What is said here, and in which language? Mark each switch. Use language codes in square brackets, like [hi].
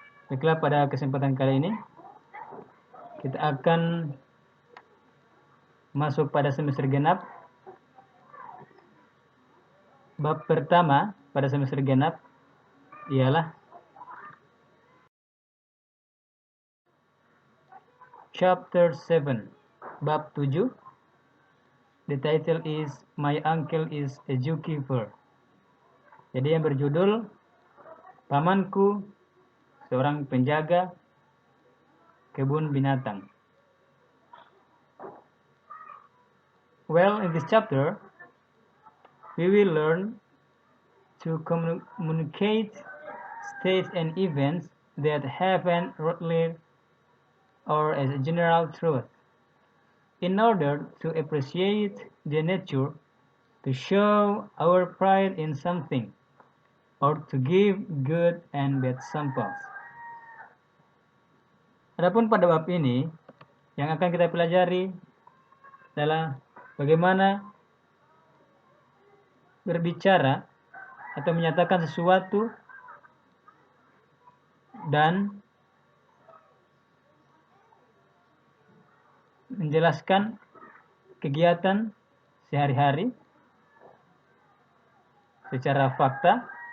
[id] Baiklah, pada kesempatan kali ini kita akan masuk pada semester genap. Bab pertama pada semester genap ialah Chapter 7, Bab 7. [en] The title is My Uncle is a Zookeeper. [id] Jadi yang berjudul Pamanku seorang penjaga kebun binatang. [en] Well, in this chapter, we will learn to communicate states and events that happen routinely or as a general truth, in order to appreciate the nature, to show our pride in something, or to give good and bad samples. [id] Adapun pada bab ini, yang akan kita pelajari adalah bagaimana berbicara atau menyatakan sesuatu dan menjelaskan kegiatan sehari-hari secara fakta.